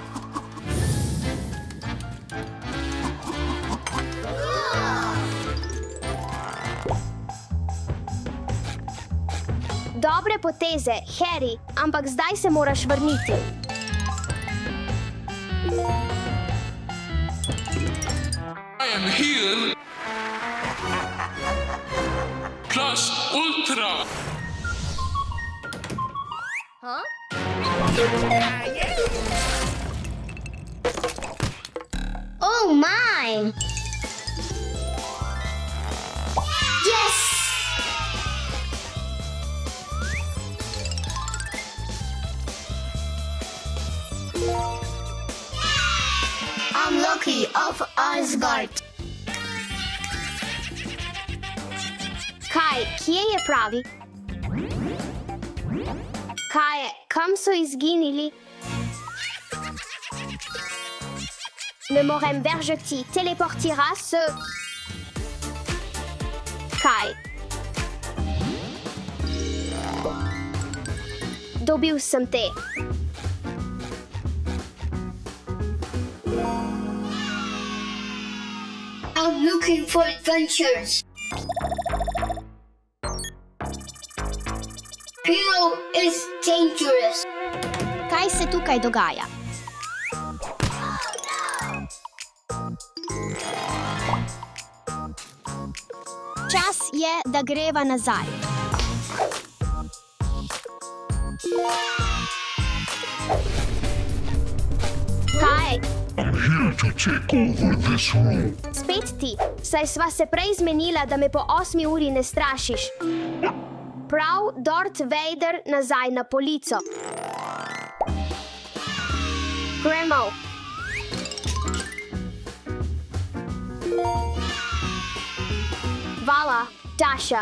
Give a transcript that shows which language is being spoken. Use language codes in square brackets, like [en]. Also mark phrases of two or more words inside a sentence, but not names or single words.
[sl] Dobre poteze, Harry, ampak zdaj se moraš vrniti. [en] I am here. Plus Ultra. Oh my! Yes! I'm Loki of Asgard. [sl] Kaj, kje je pravi? Kaj, kam so izginili? Ne morem veržati, teleportira se. Kaj? Dobil sem te. [en] I'm looking for adventures. Hero is dangerous. [sl] Kaj se tukaj dogaja? Čas je, da greva nazaj. Kaj? [en] I'm here to take over this room. [sl] Spet ti, saj sva se prej zmenila, da me po 8 uri ne strašiš. Prav, Darth Vader nazaj na polico. Gremo. Vala, Dasha.